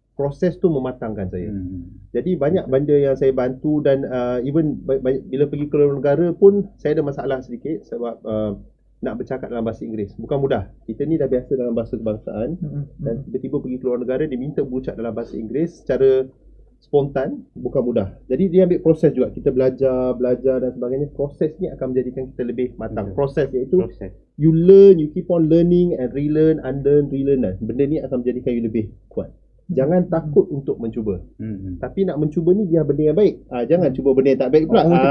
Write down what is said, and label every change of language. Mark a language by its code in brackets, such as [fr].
[ms] proses tu mematangkan saya. Jadi banyak benda yang saya bantu dan even bila pergi ke luar negara pun saya ada masalah sedikit sebab nak bercakap dalam bahasa Inggeris bukan mudah. Kita ni dah biasa dalam bahasa kebangsaan dan tiba-tiba pergi ke luar negara diminta berucap dalam bahasa Inggeris secara spontan bukan mudah. Jadi dia ambil proses juga. Kita belajar dan sebagainya. Proses ni akan menjadikan kita lebih matang. Proses iaitu [en] you learn, you keep on learning and relearn, unlearn, relearn. [ms] Benda ni akan menjadikan you lebih kuat. Jangan takut untuk mencuba. Tapi nak mencuba ni biar benda yang baik. Jangan cuba benda yang tak baik pula.